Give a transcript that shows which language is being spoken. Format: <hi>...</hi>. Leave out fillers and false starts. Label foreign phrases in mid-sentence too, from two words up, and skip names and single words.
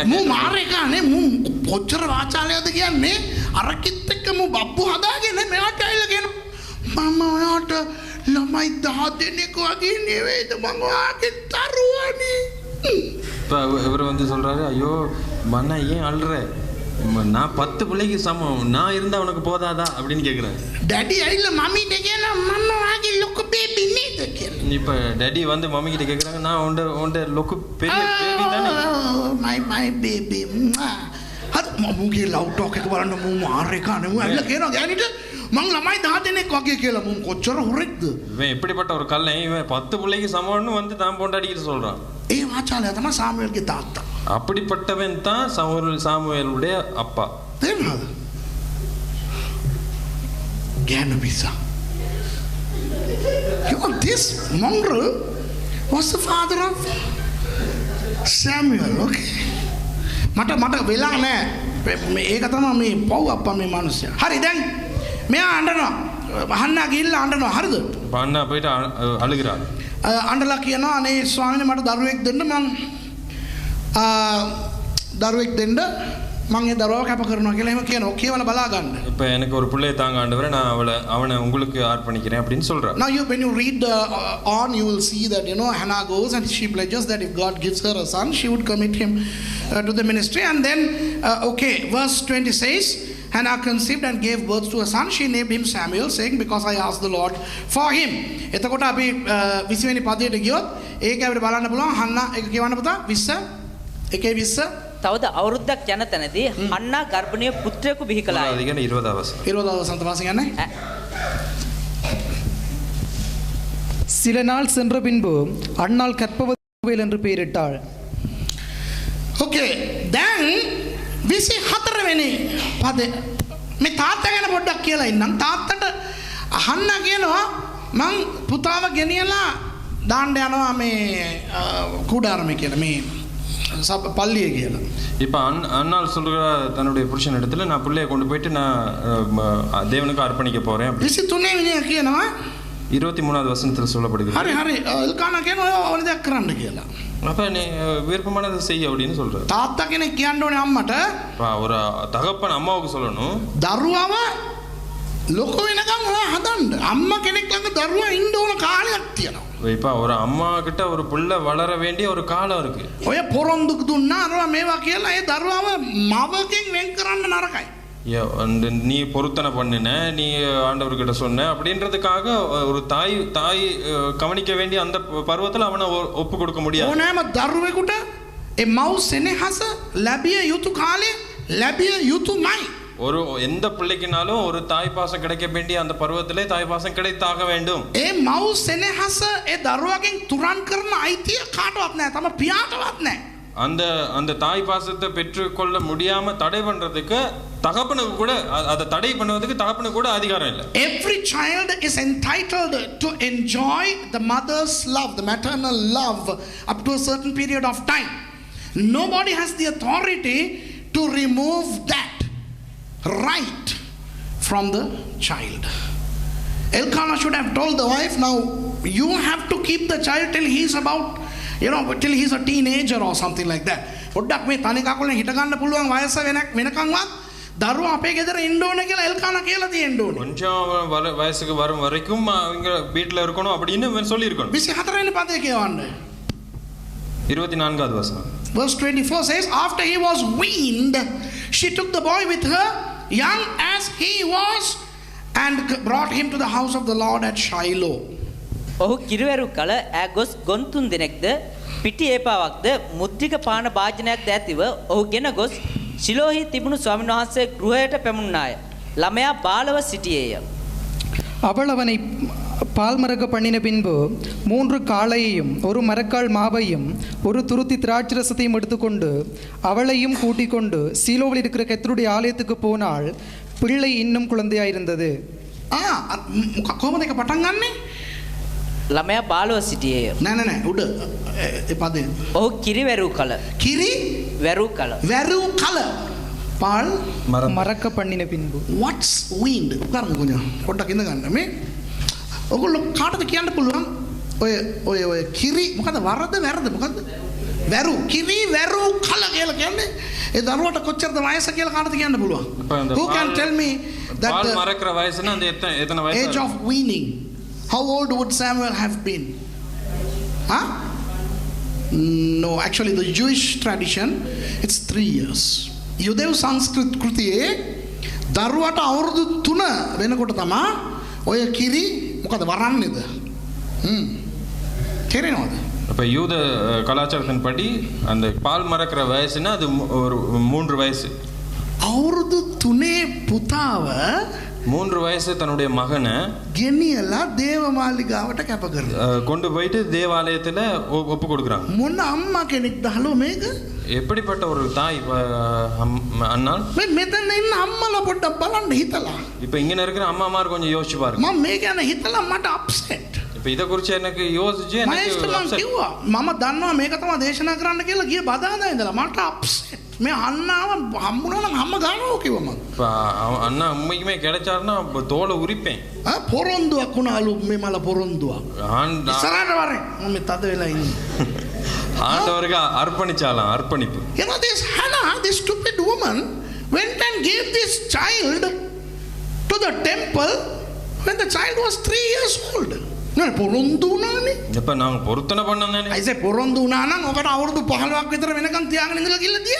<si>මු මාරේකානේ මු කොච්චර වාචාලයක්ද කියන්නේ අර කිත් එක්කම බබ්බු හදාගෙන මෙයාට ඇවිල්ලා කියනවා මම ඔයාට ළමයි 10 දෙනෙක් වගේ නෙවෙයිද මම ඔයාගේ දරුවනේ.</si> <ta>இப்போ இவர் வந்து சொல்றாரு ஐயோ மண்ணா ஏன் அழுற? நான் 10 பிள்ளைக்கு சமம் நான் இருந்தா உனக்கு போதாதா அப்படின்னு கேக்குறேன்.</ta> <si>ඩැඩි ඇවිල්ලා මම්මිට කියනවා මම ඔයාගේ ලොකු බේබි නේද කියලා.</si> <ta>இப்ப டாடி வந்து மம்மி கிட்ட கேக்குறாங்க நான் உன்ட லொக்கு பெரிய பேபி தானே.</ta> <en>my baby.</en> <si>හරි මමුගේ</si> <en>love talk</en> <si>එක බලන්න මු මාරේකානේ මු ඇවිල්ලා කියනවා ගෑනිට මං ළමයි 10 දෙනෙක් වගේ කියලා මු කොච්චර හොරෙක්ද?</si> <ta>இவன் எப்படிப்பட்ட ஒரு கல்லை இவன் 10 பிள்ளைக்கு சமம்னு வந்து தான் பொண்டாட்டிக்கிட்டு சொல்றான்.</ta> <si>ඒ වාචාලය තමයි සාමුවෙල්ගේ තාත්තා.</si> <ta>அப்படிப்பட்டவன் தான் சாமுவேலுடைய அப்பா.</ta> <si>තේරුණාද? ගෑනු පිසා.</si> <en>You know, this mongrel was the father of Samuel.</en> <si>Okay. මට වෙලා නැහැ. ඒක තමයි මේ පව් අප්පා මේ මිනිස්සයා. හරි දැන් මෙයා අඬනවා. අහන්න ගිහිල්ලා අඬනවා. හරිද?</si> <ta>அண்ணா போயிட்டு அழுகிறான்.</ta> <si>අඬලා කියනවා අනේ ස්වාමීනි මට දරුවෙක් දෙන්න මං දරුවෙක් දෙන්න මං ඒ දරුවව කැප කරනවා කියලා එහෙම කියනවා. කියවල බලා ගන්න.</si> <ta>இப்போ எனக்கு ஒரு பிள்ளையை தாங்க ஆண்டவரே நான் அவனை உங்களுக்கு அர்ப்பணிக்கிறேன் அப்படின்னு சொல்றான்.</ta> <en>Now when you read on you will see that Hannah goes and she pledges that if God gives her a son she would commit him to the ministry and then verse 20 says Hannah conceived and gave birth to a son. She named him Samuel saying because I asked the Lord for him.</en> <si>එතකොට අපි 20 වෙනි පදයට ගියොත් ඒක අපිට බලන්න පුළුවන් Hannah එක කියවන්න පුතා 20 තවද අවුරුද්දක් යන තැනදී හන්නා ගර්භණීය පුත්‍රයෙකු බිහි කළා. அது කියන්නේ 20 වසර. 20 වසන්ත වාසය කියන්නේ</si> <ta>சில நாள் சென்ற பின்பு அன்னாள் கற்பவதிவேல் என்று பெயரிட்டாள்.</ta> <en>Okay, then</en> <si>විසි හතරවෙනි පද මේ තාත්තා ගැන පොඩ්ඩක් කියලා ඉන්නම්. තාත්තට අහන්න කියනවා මං පුතාව ගෙනියලා දාන්න යනවා මේ කුඩාරමේ කියලා මේ பள்ளியை කියලා.</si> <ta>இப்போ அண்ணாள் சொல்கிற தன்னுடைய புருஷன் இடத்துல நான் பிள்ளையை கொண்டு போயிட்டு நான் தேவனுக்கு அர்ப்பணிக்க போறேன்.</ta> <si>23 වෙනි කියනවා</si> <ta>23வது வசனத்தில் சொல்லப்படுகிறது.</ta> <si>හරි හරි එල්කානා කියනවා ඕන දෙයක් කරන්න කියලා.</si> <ta>அப்ப நீ விருப்பமானதை செய் அப்படின்னு சொல்ற.</ta> <si>තාත්තා කෙනෙක් කියන්න ඕනේ අම්මට. ஒரு தகப்பன் அம்மாவுக்கு சொல்லணும். දරුවව ලොකු වෙනකම් ඔයා හදන්න. අම්මා කෙනෙක් ළඟ දරුවා ඉන්න ඕන කාලයක් තියෙනවා.</si> <ta>இப்போ ஒரு அம்மா கிட்ட ஒரு பிள்ளை வளர வேண்டிய ஒரு காலம் இருக்கு.</ta> <si>ඔය පොරොන්දු දුන්නා අරවා මේවා කියලා ඒ දරුවව මවකින් වෙන් කරන්න නරකයි.</si> <ta>நீ பொருத்தனை பண்ணின, நீ ஆண்டவர்கிட்ட சொன்ன அப்படின்றதுக்காக ஒரு தாய் கவனிக்க வேண்டிய அந்த பருவத்தில் அவனை ஒப்பு கொடுக்க முடியாது.</ta> <si>ඕනෑම දරුවෙකුට ඒ මව් සෙනෙහස ලැබිය යුතු කාලේ ලැබිය යුතුමයි.</si> <ta>ஒரு எந்த பிள்ளைக்குனாலும் ஒரு தாய் பாசம் கிடைக்க வேண்டிய அந்த பருவத்திலே தாய் பாசம் கிடைத்தாக வேண்டும்.</ta> <si>ඒ මව් සෙනෙහස ඒ දරුවගෙන් තුරන් කරන අයිතිය කාටවත් නැහැ. තම පියාටවත් නැහැ.</si> <ta>அந்த தாய் பாசத்தை பெற்றுக்கொள்ள முடியாம தடை பண்றதுக்கு தகப்பனுக்கு கூட அதை தடை பண்ணுவதுக்கு தகப்பனுக்கு கூட அதிகாரம் இல்லை.</ta> <en>Every child is entitled to enjoy the mother's love, the maternal love up to a certain period of time. Nobody has the authority to remove that right from the child. Elkanah should have told the wife, now you have to keep the child till he's about, till he's a teenager or something like that.</en> <si>පොඩ්ඩක් මේ තනි කකුලෙන් හිට ගන්න පුළුවන් වයස වෙනකන්වත් දරුවා අපේ ගෙදර ඉන්න ඕන කියලා එල්කානා කියලා තියෙන්න ඕනේ.</si> <ta>கொஞ்சம் வயசுக்கு வரும் வரைக்கும் அவங்க வீட்ல இருக்கணும் அப்படின்னு சொல்லி இருக்கணும்.</ta> <si>24 වෙනි පදේ කියවන්න.</si> <ta>24வது வசனம்.</ta> <en>Verse 24 says, after he was weaned, she took the boy with her, young as he was, and brought him to the house of the Lord at Shiloh.</en> <si>ඔහු කිරිවැරු කල ඈ ගොස් ගොන්තුන් දෙනෙක්ද පිටි ඒපාවක්ද මුද්‍රික පාන භාජනයක්ද ඇතිව ඔහු ගෙන ගොස් ශිලෝහි තිබුණු ස්වාමීන් වහන්සේ ගෘහයට පැමුණාය. ළමයා බාලව සිටියේය.</si> <ta>அவள் அவனை பால் மறக்க பண்ணின பின்பு 3 காளையையும் ஒரு மரக்கால் மாவையும் ஒரு துருத்தி திராட்சரசத்தையும் எடுத்துக்கொண்டு அவளையும் கூட்டிக் கொண்டு சீலோவில் இருக்கிற கர்த்தருடைய ஆலயத்துக்கு போனாள். பிள்ளை இன்னும் குழந்தையாயிருந்தது.</ta> <si>කොහොමද ඒක පටන් ගන්නෙ? ළමයා බාලව සිටියේය. නෑ උඩ ඒ පදේ. ඔහු කිරිවැරු කල. කිරි වැරු කල. වැරු කල. පාල්</si> <ta>மறக்க பண்ணின பின்பு.</ta> <en>What's weaned?</en> <si>කරන්න කොහොමද? පොඩ්ඩක් ඉඳ ගන්න මේ. ඔයගොල්ලෝ කාටද කියන්න පුළුවන්? ඔය කිරි මොකද වරද වැරද මොකද? වැරු කිරි වැරු කල කියලා කියන්නේ ඒ දරුවට කොච්චරද වයස කියලා කාටද කියන්න පුළුවන්?</si> <en>Who can tell me that</en> <ta>பால் மறக்கிற வயசுனா அந்த எத்தனை வயசு?</ta> <en>age of weaning? How old would Samuel have been? Huh? No, actually the Jewish tradition it's 3 years.</en> <si>යුදෙව් සංස්කෘතියේ දරුවට අවුරුදු 3 වෙනකොට තමයි ඔය කිරි මොකද වරන්නේද? තේරෙනවද?</si> <ta>அப்ப யூத கலாச்சாரத்தின் படி அந்த பால் மறக்கிற வயசுனா அது ஒரு 3 வயசு.</ta> <si>අවුරුදු 3 පුතාව</si> <ta>3 வயசு தன்னுடைய மகனை</ta> <si>ගෙනියලා දේවමාලිගාවට කැප කරනවා.</si> <ta>கொண்டு போயிட்டு தேவாலயத்துல ஒப்பு கொடுக்குறாங்க.</ta> <si>මොන අම්මා කෙනෙක්ද හලෝ මේක?</si> <ta>எப்படிப்பட்ட ஒரு தாய் அண்ணால்?</ta> <si>මෙතන ඉන්න අම්මලා පොඩ්ඩක් බලන්න හිතලා.</si> <ta>இப்போ இங்க இருக்கிற அம்மாமார் கொஞ்சம் யோசிச்சு பாருங்க.</ta> <si>මම මේ ගැන හිතලා මට අප්සෙට්.</si> <ta>இப்போ இத குறித்து எனக்கு யோசிச்சு எனக்கு</ta> <si>අප්සෙට්. මම දන්නවා මේක තමයි දේශනා කරන්න කියලා ගිය බදාදා ඉඳලා මට අප්සෙට්. මේ අන්නාව හම්බුණා නම් අම්ම ගන්නවා කිව්වා මම.</si> <ta>அண்ணா உண்மைக்குமே கிடைச்சாருன்னா தோலை உரிப்பேன்.</ta> <si>පොරොන්දුවක් වුණාලු මේ මල පොරොන්දුවක්. ඉස්සරහට වරේ මම මේ තද වෙලා ඉන්නේ.</si> <ta>ஆண்டவருக்கு அர்ப்பணிச்சாலாம் அர்ப்பணிப்பு.</ta> <en>You know this Hannah, this stupid woman went and gave this child to the temple when the child was 3 years old.</en> <si>නෑ පොරොන්දු වුණානේ.</si> <ta>எப்ப நாங்க பொருத்தனை பண்ணோம்தானே?</ta> <en>I said</en> <si>පොරොන්දු වුණා නම් ඔකට අවුරුදු 15ක් විතර වෙනකන් තියාගෙන ඉඳලා කිල්ල තියා.</si>